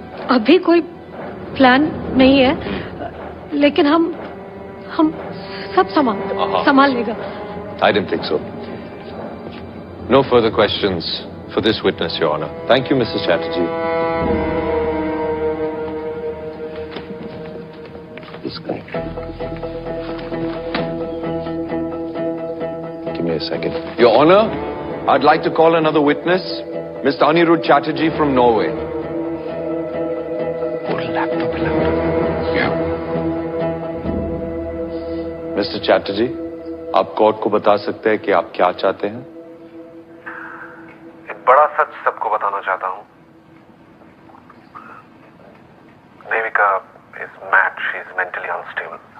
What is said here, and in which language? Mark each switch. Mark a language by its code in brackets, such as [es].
[hi] अभी कोई प्लान नहीं है, लेकिन हम सब संभाल लेगा. [en] I didn't think so. No further questions for this witness, Your Honor. Thank you, Mrs. Chatterjee. This guy. Give me a second. Your Honor, I'd like to call another witness, Mr. Anirudh Chatterjee from Norway. [hi] Mister Chatterjee, आप court को बता सकते हैं कि आप क्या चाहते हैं? एक बड़ा सच सबको बताना चाहता हूं. [en] Devika is mad, she is mentally unstable.